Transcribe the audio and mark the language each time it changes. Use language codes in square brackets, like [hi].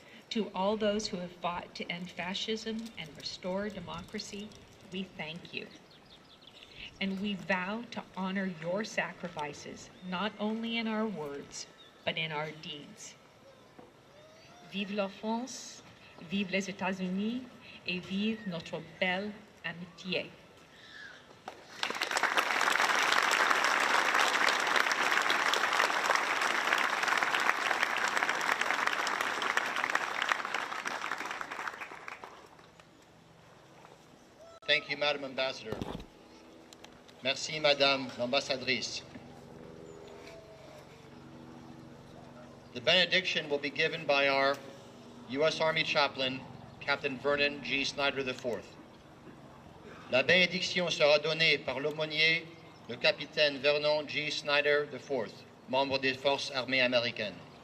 [en] To all those who have fought to end fascism and restore democracy, we thank you. And we vow to honor your sacrifices, not only in our words, but in our deeds. [fr] Vive la France, Vive les États-Unis et vive notre belle amitié. [en] Thank you, Madam Ambassador. [fr] Merci, Madame l'Ambassadrice. [en] The benediction will be given by our U.S. Army Chaplain, Captain Vernon G. Snyder IV. [fr] La bénédiction sera donnée par l'aumônier, le capitaine Vernon G. Snyder IV, membre des Forces armées américaines.